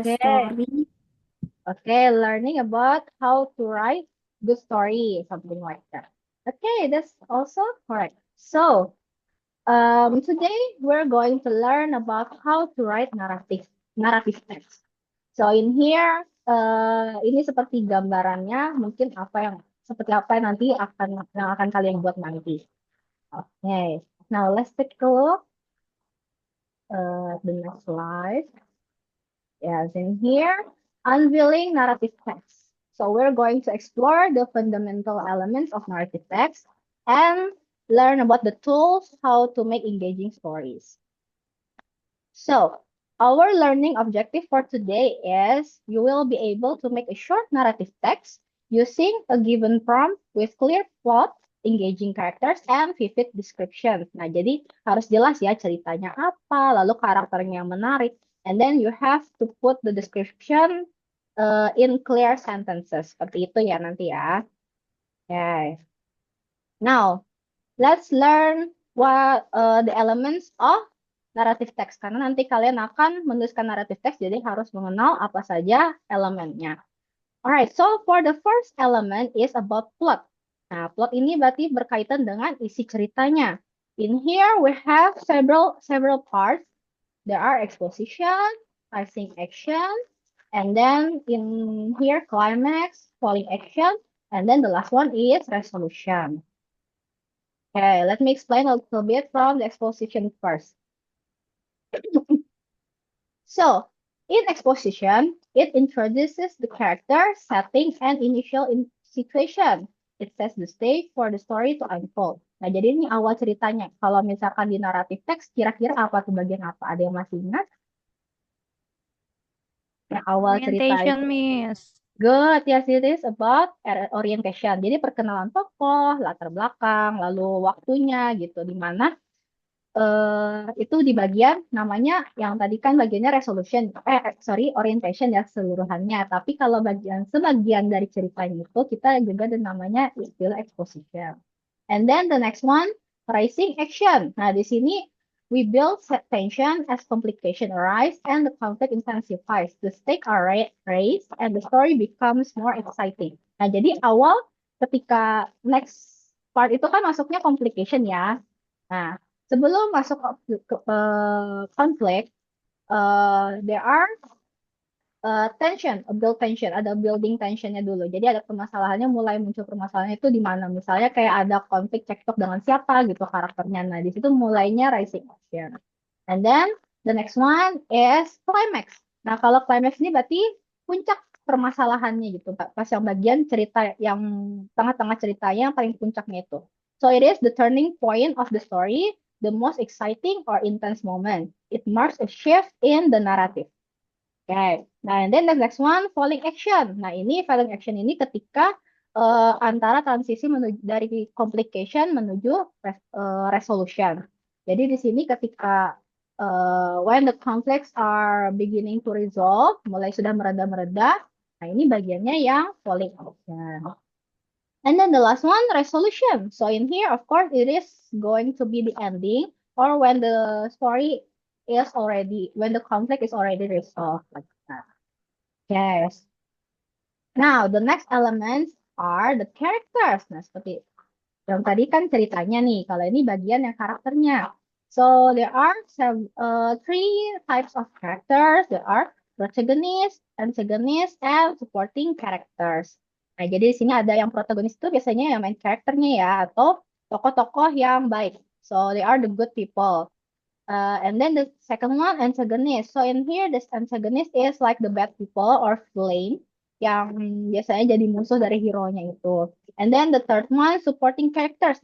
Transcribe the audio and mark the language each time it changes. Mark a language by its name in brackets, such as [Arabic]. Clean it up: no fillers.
[English] Okay. story. Okay, learning about how to write good story, something like that. Okay, that's also correct. So, today we're going to learn about how to write narrative text. So in here, [Indonesian] ini seperti gambarannya, mungkin seperti apa yang nanti akan kalian buat nanti. [English] Okay, now let's take a look the next slide. Yes, in here, unveiling narrative text. So we're going to explore the fundamental elements of narrative text and learn about the tools how to make engaging stories. So our learning objective for today is you will be able to make a short narrative text using a given prompt with clear plot, engaging characters, and vivid description. [Indonesian] Nah, jadi harus jelas ya ceritanya apa, lalu karakternya yang menarik, [English] and then you have to put the description in clear sentences. [Indonesian] Seperti itu ya nanti ya. Okay. [English] Now, let's learn what the elements of narrative text. [Indonesian] Karena nanti kalian akan menuliskan narrative text, jadi harus mengenal apa saja elemennya. [English] Alright, so for the first element is about plot. [Indonesian] Nah, plot ini berarti berkaitan dengan isi ceritanya. [English] In here we have several parts. There are exposition, rising action, and then in here climax, falling action, and then the last one is resolution. Okay, let me explain a little bit from the exposition first. So, in exposition, it introduces the character, setting, and initial situation. It sets the stage for the story to unfold. [Indonesian] Nah, jadi ini awal ceritanya. Kalau misalkan di naratif teks, kira-kira apa tuh bagian apa? Ada yang masih ingat? Yang awal cerita [English] Orientation, [Indonesian] itu. [English] Miss. Good, yes, it is about orientation. [Indonesian] Jadi perkenalan tokoh, latar belakang, lalu waktunya gitu. Di mana itu di bagian namanya yang tadi kan bagiannya resolution, orientation ya seluruhannya. Tapi kalau sebagian dari ceritanya itu kita juga ada namanya istilah exposition. [English] And then the next one, rising action. Nah, [Indonesian] di sini [English] we build tension as complication arise and the conflict intensifies. The stakes are raised and the story becomes more exciting. [Indonesian] Nah, jadi awal ketika next part itu kan masuknya complication ya. Nah, sebelum masuk ke konflik, [English] there are tension, build tension, [Indonesian] ada building tensionnya dulu. Jadi ada permasalahannya, mulai muncul permasalahannya itu di mana? Misalnya kayak ada konflik cekcok dengan siapa gitu karakternya. Nah, di situ mulainya rising action. [English] And then the next one is climax. [Indonesian] Nah, kalau climax ini berarti puncak permasalahannya gitu. Pas yang bagian cerita yang tengah-tengah ceritanya yang paling puncaknya itu. [English] So it is the turning point of the story, the most exciting or intense moment. It marks a shift in the narrative. Okay. Nah, and then the next one, falling action. [Indonesian] Nah, ini falling action ini ketika antara transisi dari complication menuju resolution. Jadi di sini ketika [English] when the conflicts are beginning to resolve, [Indonesian] mulai sudah mereda-mereda, nah ini bagiannya yang falling action. [English] And then the last one, resolution. So in here, of course, it is going to be the ending or when the story is already, when the conflict is already resolved like that. Yes. Now, the next elements are the characters. [Indonesian] Nah, seperti yang tadi kan ceritanya nih. Kalau ini bagian yang karakternya. [English] So, there are three types of characters. There are protagonist, antagonist, and supporting characters. [Indonesian] Nah, jadi di sini ada yang protagonis itu biasanya yang main karakternya ya, atau tokoh-tokoh yang baik. [English] So, they are the good people. And then the second one, antagonist. So in here, this antagonist is like the bad people or villain [Indonesian] yang biasanya jadi musuh dari hero-nya itu. [English] And then the third one, supporting characters.